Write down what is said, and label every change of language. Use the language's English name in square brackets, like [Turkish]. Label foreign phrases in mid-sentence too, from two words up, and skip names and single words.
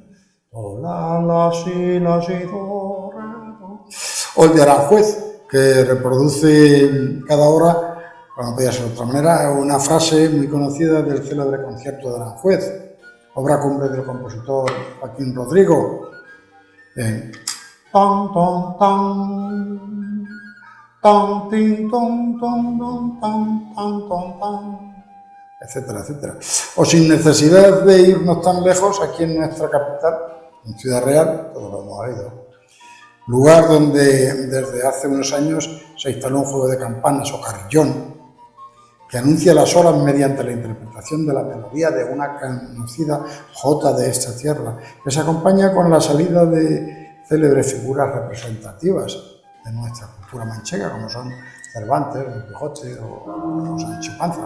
[Spanish] O el de Aranjuez, que reproduce cada hora, como podía ser de otra manera, una frase muy conocida del célebre concierto de Aranjuez, obra cumbre del compositor Joaquín Rodrigo. Tan, tan, tan, tan, tin, ton, ton, ton, tan, tan, ton, tan, etcétera, etcétera. O sin necesidad de irnos tan lejos, aquí en nuestra capital, en Ciudad Real, todos lo hemos oído, lugar donde desde hace unos años se instaló un juego de campanas o carillón que anuncia las horas mediante la interpretación de la melodía de una conocida jota de esta tierra, que se acompaña con la salida de célebres figuras representativas de nuestra cultura manchega, como son Cervantes, Don Quijote o Sancho Panza.